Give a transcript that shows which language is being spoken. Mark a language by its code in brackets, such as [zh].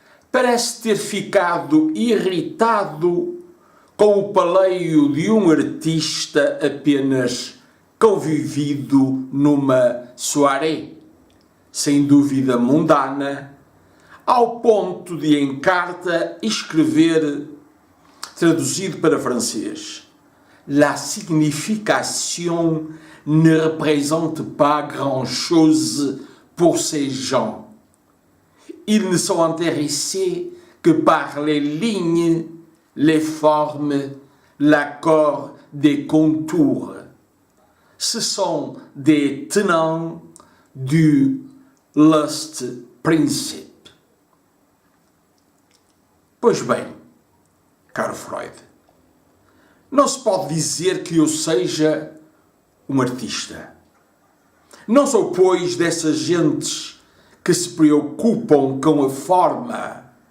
[pt] parece ter ficado irritado com o paleio de um artista apenas convivido numa soirée, sem dúvida mundana, ao ponto de em carta escrever, traduzido para francês: [fr] La signification ne représente pas grand-chose pour ces gens. Ils ne sont intéressés que par les lignes, les formes, l'accord des contours. Ce sont des tenants du lust principe. [pt] Pois bem, caro Freud, não se pode dizer que eu seja um artista. Não sou, pois, dessas gentes que se preocupam com a forma.